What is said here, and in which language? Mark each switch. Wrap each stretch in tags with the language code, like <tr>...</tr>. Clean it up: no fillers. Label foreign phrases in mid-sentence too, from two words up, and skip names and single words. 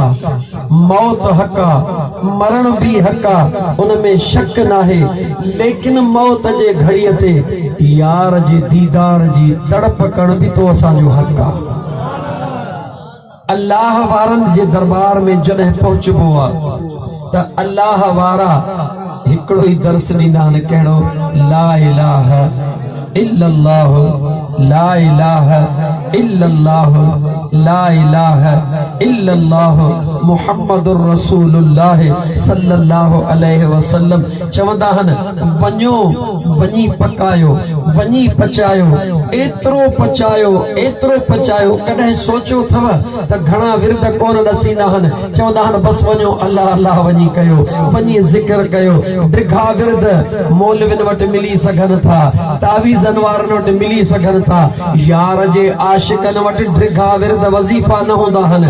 <sd>मौत हक़, मरण भी हक़, उनमें शक नाहे, लेकिन मौत जे घड़ीअ ते यार जे दीदार जी तड़प करण भी तो असांजो हक़ आहे। अल्लाह वारनि जे दरबार में जॾहिं पहुचबो आहे त अल्लाह वारा हिकिड़ो ई दर्स ॾींदा आहिनि, कहिड़ो?</sd> <ar>لا إله إلا الله، لا إله إلا الله، لا إله إلا الله محمد رسول الله صلى الله عليه وسلم.</ar> <sd>चवंदा आहिनि, वञो वञी पकायो, वञी पचायो, एतिरो पचायो, एतिरो पचायो। कॾहिं सोचियो अथव त घणा विर्द कोन ॾसींदा आहिनि? चवंदा आहिनि बसि वञो अल्लाह अल्लाह वञी कयो, वञी ज़िक्र कयो। ड्रिघा विर्द मौलविन वटि मिली सघनि था, तावीज़नि वारनि वटि मिली सघनि था, यार जे आशिकनि वटि ड्रिघा विर्द वज़ीफ़ा न हूंदा आहिनि।</sd>